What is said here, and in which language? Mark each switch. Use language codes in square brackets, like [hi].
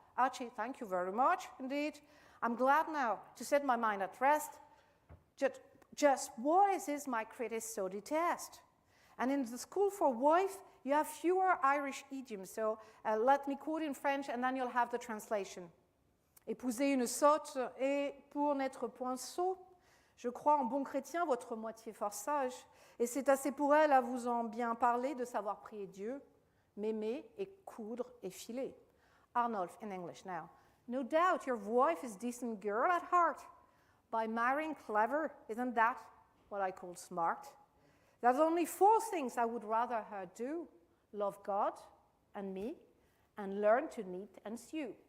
[en] Archie, thank you very much, indeed. I'm glad now to set my mind at rest. Just what is this my critics so detest? And in the School for Wife, you have fewer Irish idioms. So let me quote in French, and then you'll have the translation. [fr] Épouser une sotte et pour n'être point sot, je crois en bon chrétien votre moitié fort sage, et c'est assez pour elle à vous en bien parler de savoir prier Dieu, m'aimer et coudre et filer. [en] Arnulf in English now. No doubt your wife is a decent girl at heart. By marrying clever, isn't that what I call smart? There's only 4 things I would rather her do. Love God and me, and learn to knit and sew.